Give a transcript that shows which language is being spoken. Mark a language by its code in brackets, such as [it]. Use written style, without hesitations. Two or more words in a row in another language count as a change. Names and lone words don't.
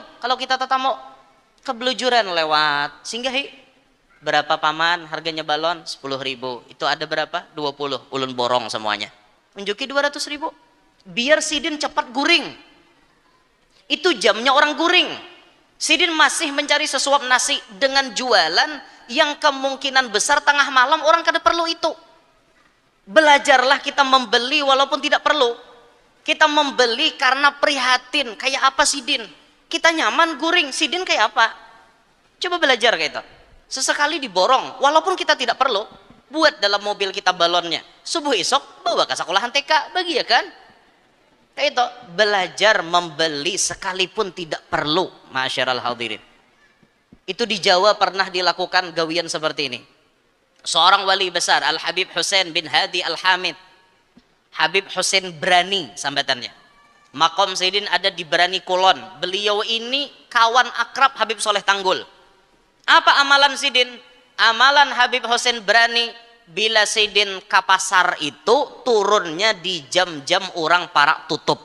[bjn] Kalau kita tetamu kebelujuran lewat, singgahi. Berapa paman harganya balon? 10.000. Itu ada berapa? 20. Ulun borong semuanya. Unjuki 200.000. Biar sidin cepat guring. Itu jamnya orang guring. Sidin masih mencari sesuap nasi dengan jualan yang kemungkinan besar tengah malam orang kada perlu itu. [id] Belajarlah kita membeli walaupun tidak perlu. Kita membeli karena prihatin. [bjn] Kayak apa sidin? Kita nyaman guring, sidin kayak apa? Coba belajar kayak itu. [id] Sesekali diborong walaupun kita tidak perlu. Buat dalam mobil kita balonnya. Subuh esok bawa ke sekolahan TK bagi ya kan? Kayak itu belajar membeli sekalipun tidak perlu. [ar] Masyarul hadirin. [bjn] Itu di Jawa pernah dilakukan gawian seperti ini. [id] Seorang wali besar Al-Habib Husain bin Hadi Al-Hamid. [bjn] Habib Husain Brani sambatannya. Makom Sayyidin ada di Brani Kulon. [id] Beliau ini kawan akrab Habib Soleh Tanggul. [bjn] Apa amalan Sayyidin? Amalan Habib Husain Brani bila Sayyidin ke pasar itu turunnya di jam-jam orang para tutup.